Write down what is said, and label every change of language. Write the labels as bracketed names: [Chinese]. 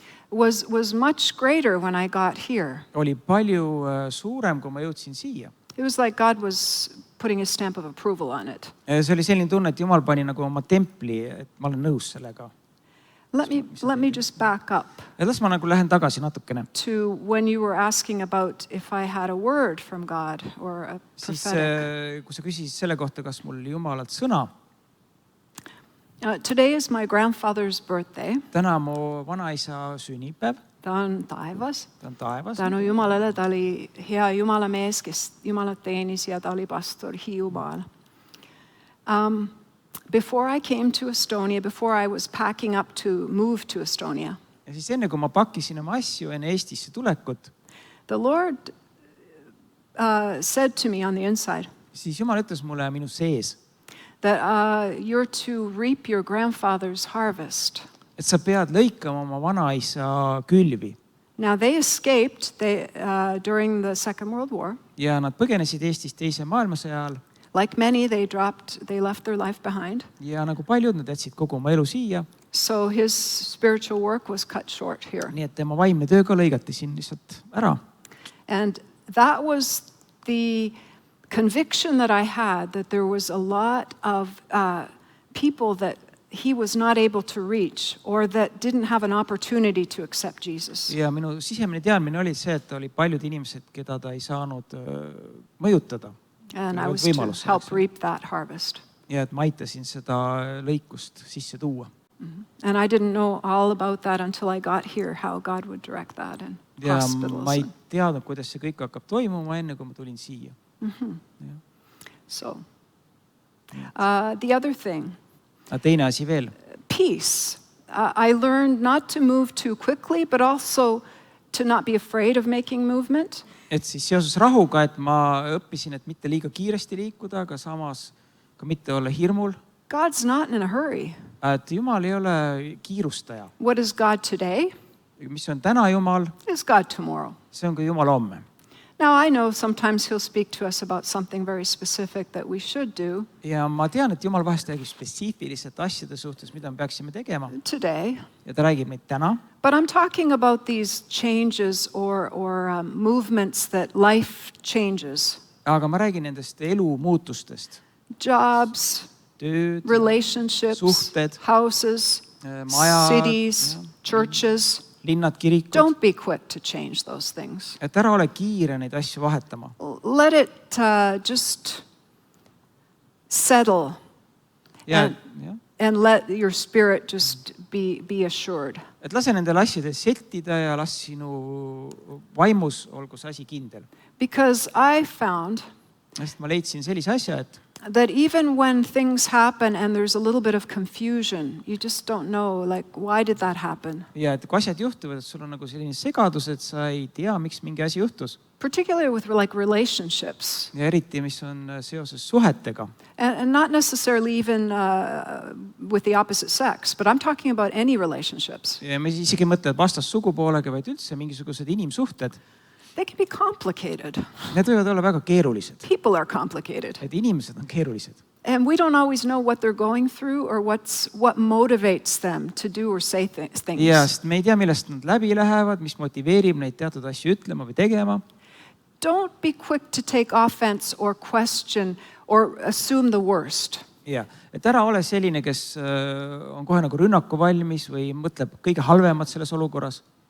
[English] was much greater when I got here. [Estonian] oli palju suurem, kui ma jõudsin siia. [English] It was like God was putting a stamp of approval on it. [Estonian] See oli selline tunne, et Jumal pani nagu oma templi, et ma olen nõus sellega. [English] Let me just back up [Estonian] Ja las ma nagu lähen tagasi natukene. [English] to when you were asking about if I had a word from God or a [Estonian] Siis, [English] prophetic. [Estonian] kui sa küsisid selle kohta, kas mul Jumalalt sõna, [English] Today is my grandfather's birthday. [Estonian] täna mu vanaisa sünnipäev ta on taevas. ta on taevas. Tänu Jumalale, ta oli hea Jumala mees, kes Jumalat teenis ja ta oli pastor Hiiumaal. [English] Before I came to Estonia, before I was packing up to move to Estonia, [Estonian] ja siis enne, kui ma pakkisin oma asju enne Eestisse tulekut, [English] the Lord said to me on the inside [Estonian] siis Jumal ütles mulle minu sees, [English] that you're to reap your grandfather's harvest. [Estonian] et sa pead lõikama oma vanaisa külvi. [English] Now they escaped during the Second World War. [Estonian] Ja nad põgenesid Eestist teise maailmasõja ajal. [English] Like many, they left their life behind. [Estonian] Ja nagu paljud, nad jätsid kogu oma elu siia. [English] So his spiritual work was cut short here. [Estonian] Nii et tema vaimne töö ka lõigati siin lihtsalt ära. [English] And that was the conviction that I had, that there was a lot of people that he was not able to reach or that didn't have an opportunity to accept Jesus. [Estonian] Ja minu sisemine teadmine oli see, et oli paljud inimesed, keda ta ei saanud mõjutada. [English] And I was to help reap that harvest. [Estonian] Ja et ma aitasin seda lõikust sisse tuua. [English] And I didn't know all about that until I got here, how God would direct that in hospitals. [Estonian] Ma ei teadnud, kuidas see kõik hakkab toimuma enne, kui ma tulin siia. [English] So, the other thing, [Estonian] teine asi veel. [English] Peace. I learned not to move too quickly, but also to not be afraid of making movement. [Estonian] Et siis seoses rahuga, et ma õppisin, et mitte liiga kiiresti liikuda, aga samas ka mitte olla hirmul. [English] God's not in a hurry. [Estonian] Et Jumal ei ole kiirustaja. [English] What is God today? [Estonian] Mis on täna Jumal? [English] Is God tomorrow. [Estonian] See on ka Jumal homme. [English] Now I know sometimes he'll speak to us about something very specific that we should do. [Estonian] Ja ma tean, et Jumal vahest räägib spetsiifiliselt asjade suhtes, mida me peaksime tegema. [English] Today. [Estonian] Ja ta räägib meid täna. [English] But I'm talking about these changes or movements that life changes. [Estonian] Aga ma räägin nendest elu muutustest. [English] Jobs, [Estonian] tööd, [English] relationships, [Estonian] suhted, [English] houses, [Estonian] majad, [English] cities, churches. [Estonian] Linnad, kirikud. [English] Don't be quick to change those things. [Estonian] Et ära ole kiire neid asju vahetama. [English] Let it just settle and let your spirit just be assured. [Estonian] Et lase nendel asjadel settida ja las sinu vaimus olgu see asi kindel. [English] Because I found [Estonian] Sest ma leidsin sellise asja, et [English] that even when things happen and there's a little bit of confusion, you just don't know, like, why did that happen? [Estonian] Ja et kui asjad juhtuvad, et sul on nagu selline segadus, et sa ei tea, miks mingi asi juhtus. [English] Particularly with like relationships. [Estonian] Ja eriti, mis on seoses suhetega. [English] And not necessarily even with the opposite sex, but I'm talking about any relationships. [Estonian] Ja me isegi mõtled vastassugupoolega, vaid üldse mingisugused inimsuhted. [English] They can be complicated. [Estonian] Need võivad olla väga keerulised. [English] People are complicated. [Estonian] Et inimesed on keerulised. [English] And we don't always know what they're going through or what motivates them to do or say things. [Estonian] Ja, sest me ei tea, millest nad läbi lähevad, mis motiveerib neid teatud asju ütlema või tegema. [English] Don't be quick to take offense or question or assume the worst. [Estonian] Ja, et ära ole selline, kes on kohe nagu rünnaku valmis või mõtleb kõige halvemat selles olukorras.